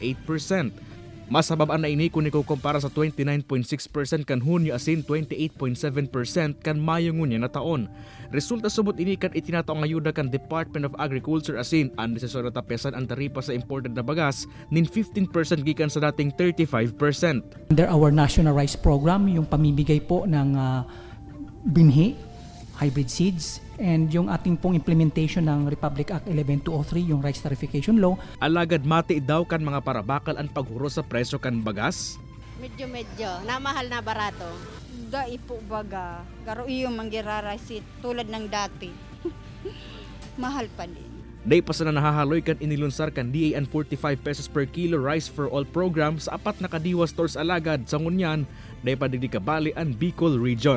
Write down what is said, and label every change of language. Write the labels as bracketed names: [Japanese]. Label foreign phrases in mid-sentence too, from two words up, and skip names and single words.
[Bikol] Mas mababa na ini kung ikukumpara sa 29.6% kan Hunyo asin 28.7% kan Mayo ngunya na taon. Resulta subot ini kan itinato ang ayuda kan Department of Agriculture asin ang desisyon na tapesan ang taripa sa imported na bagas nin 15% gikan sa dating 35%. [English] Under our National Rice Program, [Filipino] yung pamimigay po ng binhi, [English] hybrid seeds, [Filipino] and yung ating pong implementation ng Republic Act 11203, yung Rice Tarification Law. [Bikol] Alagad mati daw kan mga parabakal ang paghuro sa presyo kan bagas? Medyo, na mahal na barato. Dai po baga, garo iyo manggirarice tulad ng dati. [Filipino] Mahal pa din. [Bikol] Day pa sana nahahaloy kan inilunsar kan DA ang 45 [English] pesos per kilo [Bikol] Rice for All program sa 4 na kadiwa stores alagad sa ngunyan, day pa digdi kabali ang Bicol Region.